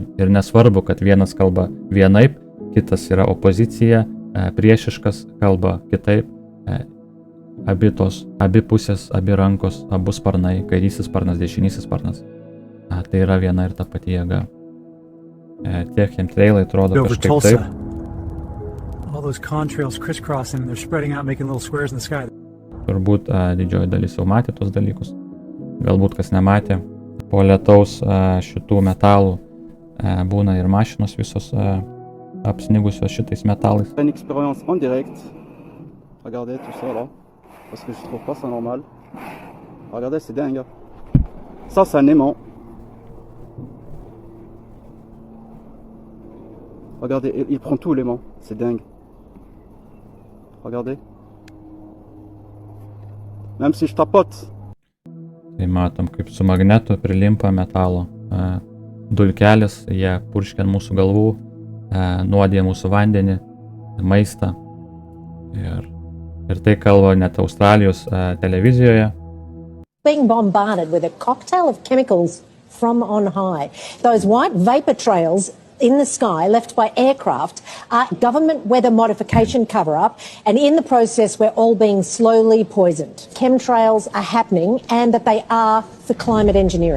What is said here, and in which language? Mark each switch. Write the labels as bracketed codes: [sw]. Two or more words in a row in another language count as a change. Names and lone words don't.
[lt] Ir nesvarbu, kad vienas kalba vienaip, kitas yra opozicija, priešiškas kalba kitaip. Abi pusės, abi rankos, abu sparnai, kairysis sparnas, dešinysis sparnas. Tai yra viena ir ta pati jėga. Tie chemtrailai atrodo kažkaip taip. [en] All those contrails crisscrossing, they're spreading out, making little squares in the sky. [lt] Turbūt didžioji dalis jau matė tos dalykus. Galbūt kas nematė. Po lietaus šitų metalų būna ir mašinos visos apsnigusios šitais metalais. [fr] Une expérience en direct. Regardez tout ça là. Parce que je trouve pas ça normal. Regardez, c'est dingue. Ça, c'est un aimant. Regardez, il prend tout l'aimant. C'est dingue. Regardez. Même si je tapote. [lt] Tai matom, kaip su magnetu prilimpa metalo dulkelis, jie purškia ant mūsų galvų, nuodija mūsų vandenį, maistą. Ir tai kalba net Australijos televizijoje. [en] Being bombarded with a cocktail of chemicals from on high. Those white vapor trails in the sky left by aircraft are government weather modification cover-up, and in the process we're all being slowly poisoned. Chemtrails are happening and that they are for climate engineering.